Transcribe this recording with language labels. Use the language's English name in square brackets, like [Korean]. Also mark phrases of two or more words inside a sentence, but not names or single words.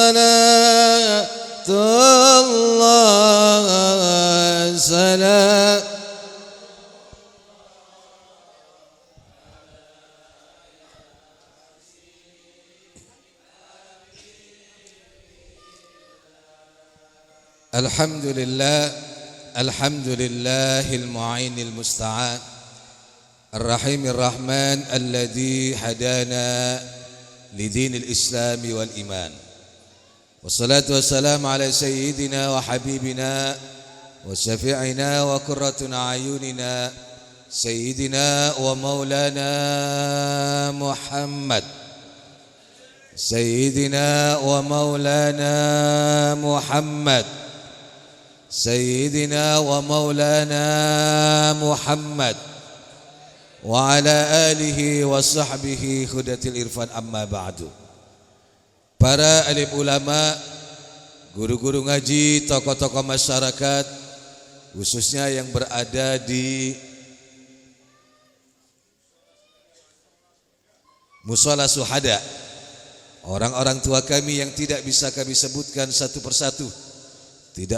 [Arabic] صلاة الله صلاة الحمد لله الحمد لله المعين المستعان الرحيم الرحمن الذي هدانا لدين الإسلام والإيمان. والصلاة والسلام على سيدنا وحبيبنا وشفيعنا وقرة أعيننا سيدنا ومولانا محمد. سيدنا ومولانا محمد. سيدنا ومولانا محمد وعلى آله وصحبه هداة العرفان أما بعد. [Indonesian] Para alim ulama, guru-guru ngaji, tokoh-tokoh masyarakat, khususnya yang berada di Mushola Syuhada, orang-orang tua kami yang tidak bisa kami sebutkan satu persatu, tidak